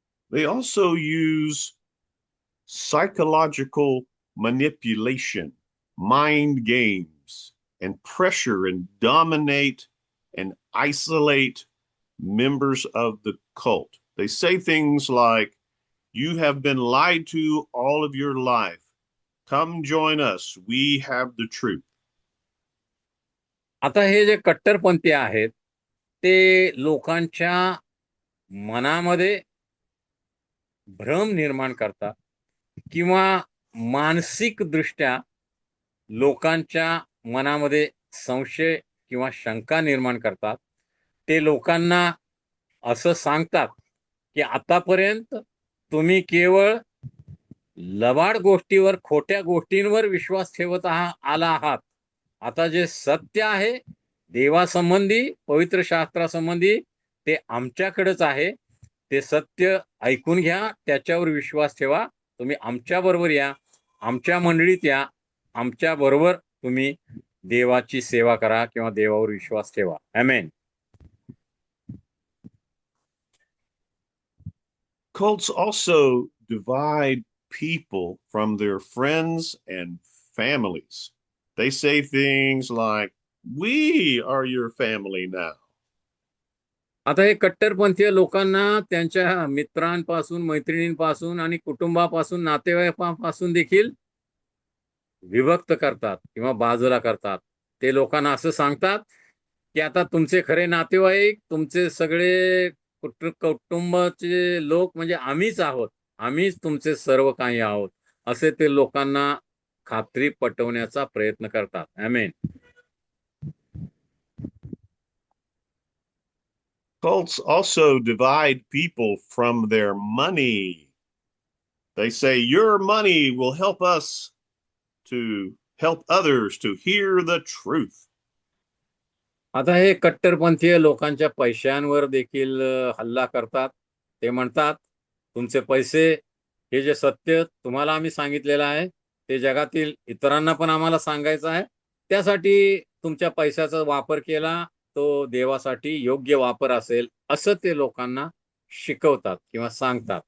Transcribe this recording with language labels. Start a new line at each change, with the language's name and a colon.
English: They also use psychological manipulation, mind games, and pressure and dominate and isolate members of the cult. They say things like, you have been lied to all of your life. Come join us. We have the truth.
Marathi: आता हे जे कट्टरपंथी आहेत ते लोकांच्या मनामध्ये भ्रम निर्माण करतात किंवा मानसिक दृष्ट्या लोकांच्या मनामध्ये संशय किंवा शंका निर्माण करतात. ते लोकांना असं सांगतात की आतापर्यंत तुम्ही केवळ लबाड गोष्टीवर, खोट्या गोष्टींवर विश्वास ठेवत आला आहात. आता जे सत्य आहे देवासंबंधी, पवित्र शास्त्रासंबंधी, ते आमच्याकडेच आहे. ते सत्य ऐकून घ्या, त्याच्यावर विश्वास ठेवा. तुम्ही आमच्या बरोबर या, आमच्या मंडळीत या, आमच्या बरोबर तुम्ही देवाची सेवा करा किंवा देवावर विश्वास ठेवा. आमेन.
English: Cults also divide people from their friends and families. They say things like, "We are your family now."
Marathi: आता हे कट्टरपंथीय लोकांना त्यांच्या मित्रांपासून, मैत्रिणींपासून आणि कुटुंबापासून, नातेवाईकांपासून देखील विभक्त करतात किंवा बाजूला करतात. ते लोकांना असं सांगतात की आता तुमचे खरे नातेवाईक, तुमचे सगळे कुटुंबाचे लोक म्हणजे आम्हीच आहोत. आम्हीच तुमचे सर्व काही आहोत. असे ते लोकांना खात्री पटवण्याचा प्रयत्न करतात. आमेन.
English: Cults also divide people from their money. They say, "Your money will help us to help others to hear the truth."
Marathi: आता हे कट्टरपंथीय लोकांच्या पैशांवर देखील हल्ला करतात. ते म्हणतात, तुमचे पैसे, हे जे सत्य तुम्हाला आम्ही सांगितलेलं आहे, ते जगातील इतरांना पण आम्हाला सांगायचं आहे. त्यासाठी तुमच्या पैशाचा वापर केला, तो देवासाठी योग्य वापर असेल, असं ते लोकांना शिकवतात किंवा सांगतात.